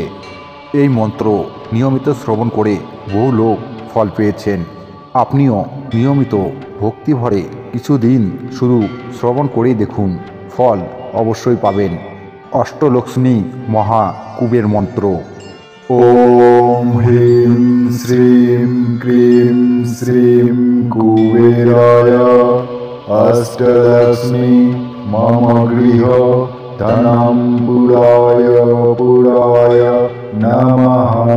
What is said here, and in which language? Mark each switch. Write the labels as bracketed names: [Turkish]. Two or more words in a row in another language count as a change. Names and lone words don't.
[Bangla] এই মন্ত্র নিয়মিত শ্রবণ করে বহু লোক ফল পেয়েছেন। আপনিও নিয়মিত ভক্তিভরে কিছুদিন শুধু শ্রবণ করেই দেখুন, ফল অবশ্যই পাবেন। অষ্টলক্ষ্মী মহা কুবের মন্ত্র। [Sanskrit] ॐ ह्रीं श्रीं क्रीं श्रीं कुबेराय अष्टलक्ष्मी मम गृह धनम्बुराय पुराय नमः।